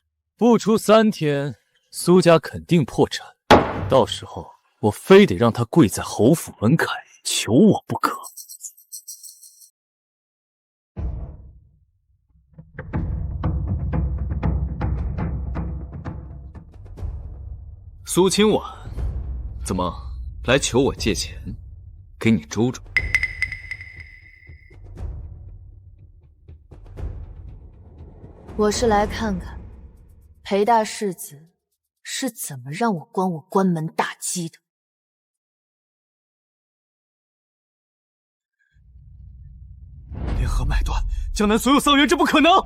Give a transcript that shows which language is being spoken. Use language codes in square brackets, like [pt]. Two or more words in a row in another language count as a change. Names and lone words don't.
[zh] 不出3天，蘇家肯定破產，到時候我非得讓他跪在侯府門檻求我不可。蘇清婉，怎麼來求我借錢？給你周周。我是來看看裴大世子是怎麼讓我關門大吉的。聯合買斷江南所有桑園，這不可能。